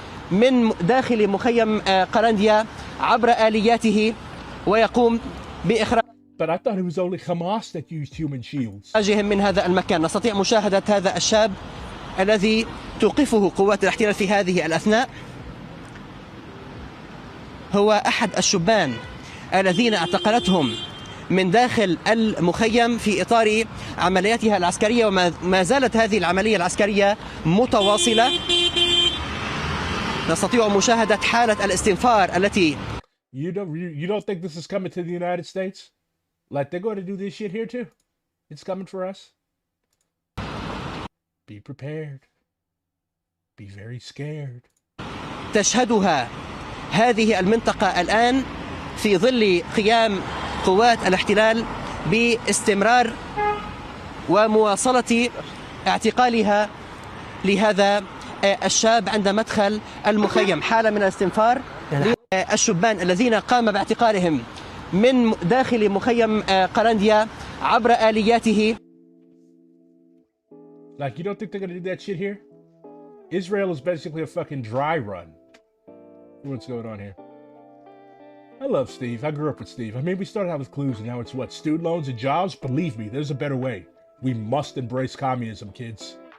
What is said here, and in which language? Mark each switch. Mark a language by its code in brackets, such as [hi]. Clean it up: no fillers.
[ar] من داخل مخيم قرنديا عبر آلياته ويقوم بإخراج [en] But I thought it was only Hamas that used human shields. [ar] من هذا المكان. نستطيع مشاهدة هذا الشاب الذي توقفه قوات الاحتلال في هذه الأثناء. هو أحد الشبان الذين اعتقلتهم من داخل المخيم في إطار عملياتها العسكرية، وما زالت هذه العملية العسكرية متواصلة. نستطيع مشاهدة حالة الاستنفار التي [en] You don't think this is coming to the United States? Like, they're going to do this shit here too? It's coming for us? Be prepared. Be very scared. [ar] تشهدها هذه المنطقة الآن في ظل قيام قوات الاحتلال باستمرار ومواصلة اعتقالها لهذا الشاب عند مدخل المخيم. حالة من الاستنفار للشبان الذين قام باعتقالهم من داخل مخيم قرنديا عبر آلياته. [en] Like, you don't think they're gonna do that shit here? Israel is basically a fucking dry run. What's going on here? I love Steve. I grew up with Steve. I mean, we started out with clues, and now it's what? Student loans and jobs? Believe me, there's a better way. We must embrace communism, kids.